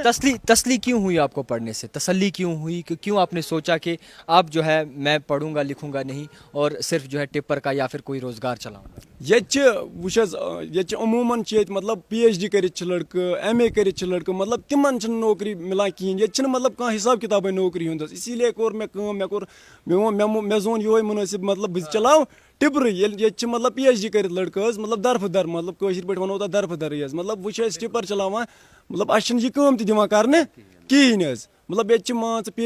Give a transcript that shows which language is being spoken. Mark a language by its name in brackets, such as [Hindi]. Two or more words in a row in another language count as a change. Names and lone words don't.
[Urdu] تسلی کیوں ہوئی آپ کو پڑھنے سے؟ تسلی کیوں ہوئی کہ کیوں آپ نے سوچا کہ اب جو ہے میں پڑھوں گا لکھوں گا نہیں اور صرف جو ہے ٹپر کا یا پھر کوئی روزگار چلاؤں گا؟ [Kashmiri] ییٚتہِ چھِ وٕچھ حظ ییٚتہِ چھِ عموٗماً چھِ ییٚتہِ مطلب پی ایچ ڈی کٔرِتھ چھِ لڑکہٕ ایم اے کٔرِتھ چھِ لڑکہٕ مطلب تِمن چھِنہٕ نوکری مِلان کِہیٖنۍ ییٚتہِ چھِنہٕ مطلب کانٛہہ حِساب کِتابٕے نوکری ہُنٛد حظ [Urdu] اسی لیے [Kashmiri] کوٚر مےٚ کٲم مےٚ زون یِہوے مُنٲسِب مطلب بہٕ چلاو ٹِپرٕے ییٚتہِ چھِ مطلب پی ایچ ڈی کٔرِتھ لڑکہٕ حظ مطلب درفہٕ در مطلب کٲشِر پٲٹھۍ وَنو تَتھ درفہٕ درٕے حظ مطلب وۄنۍ چھِ أسۍ ٹِپر چلاوان مطلب اَسہِ چھِنہٕ یہِ کٲم تہِ دِوان کرنہٕ کِہیٖنۍ حظ مطلب ییٚتہِ چھِ مان ژٕ پی